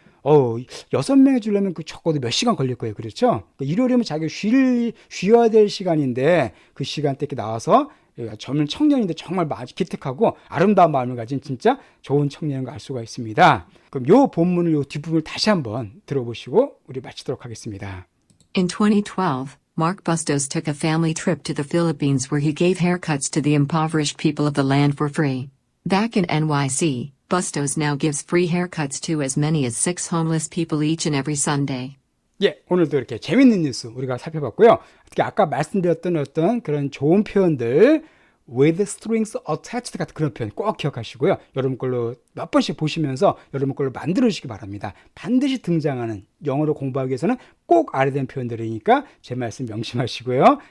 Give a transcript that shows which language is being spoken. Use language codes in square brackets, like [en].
[ko] 6명 해주려면 그 적어도 몇 시간 걸릴 거예요. 그렇죠? 일요일이면 자기가 쉬어야 될 시간인데 그 시간대 이렇게 나와서 젊은 청년인데 정말 기특하고 아름다운 마음을 가진 진짜 좋은 청년인 걸 알 수가 있습니다. 그럼 요 본문을 요 뒷부분을 다시 한번 들어보시고 우리 마치도록 하겠습니다. [en] In 2012, Mark Bustos took a family trip to the Philippines where he gave haircuts to the impoverished people of the land for free. Back in NYC, Bustos now gives free haircuts to as many as 6 homeless people each and every Sunday. [ko] 예, 오늘도 이렇게 재밌는 뉴스 우리가 살펴봤고요. 특히 아까 말씀드렸던 어떤 그런 좋은 표현들 [en] with strings attached [ko] 같은 그런 표현 꼭 기억하시고요. 여러분 걸로 몇 번씩 보시면서 여러분 걸로 만들어 주시기 바랍니다. 반드시 등장하는 영어로 공부하기 위해서는 꼭 알아야 되는 표현들이니까 제 말씀 명심하시고요.